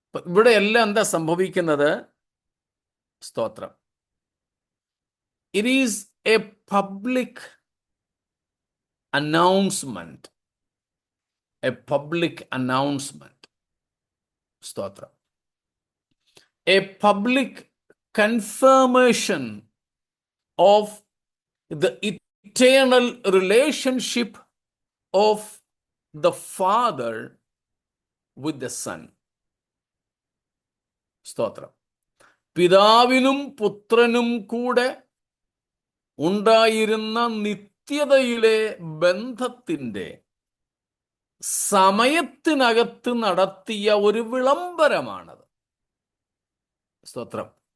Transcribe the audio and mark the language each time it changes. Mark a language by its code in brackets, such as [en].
[ml] ഇവിടെ എല്ലാം എന്താ സംഭവിക്കുന്നത്? സ്തോത്രം. [en] It is a public announcement, a public announcement. [ml] സ്തോത്രം. [en] A public confirmation of the eternal relationship of the Father with the Son. [ml] സ്തോത്രം. പിതാവിനും പുത്രനും കൂടെ ഉണ്ടായിരുന്ന നിത്യതയിലെ ബന്ധത്തിൻ്റെ സമയത്തിനകത്ത് നടത്തിയ ഒരു വിളംബരമാണത്. സ്തോത്രം.